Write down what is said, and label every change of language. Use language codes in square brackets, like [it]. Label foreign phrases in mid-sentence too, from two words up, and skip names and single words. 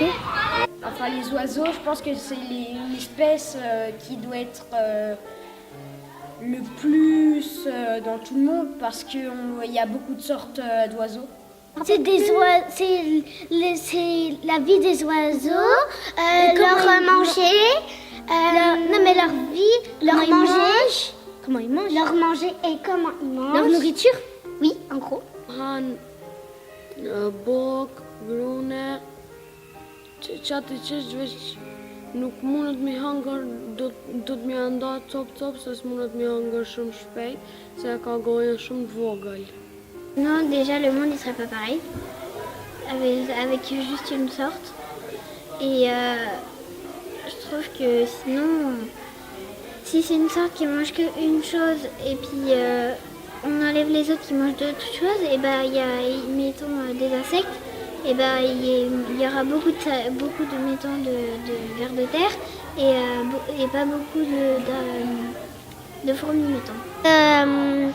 [fr] Enfin, les oiseaux, je pense que c'est l'espèce qui doit être le plus dans tout le monde parce qu'il y a beaucoup de sortes d'oiseaux. C'est la vie des oiseaux, leur manger, leur vie, leur manger. Comment ils mangent? Leur manger et comment ils mangent. Leur nourriture? Oui, en gros. [sq] Bok, brune, qatë që veç nuk mundet mi hangër, do të mi nda cop se s'mundet mi hangër shumë shpejt, se ka gojën shumë të vogël. [fr] Non, déjà le monde ne serait pas pareil, avec juste une sorte. Et je trouve que sinon, si c'est une sorte qui mange qu'une chose et puis on enlève les autres qui mangent d'autres choses, et ben il y a, mettons, des insectes, et ben il y aura beaucoup de mettons de vers de terre et pas beaucoup de fourmis, mettons.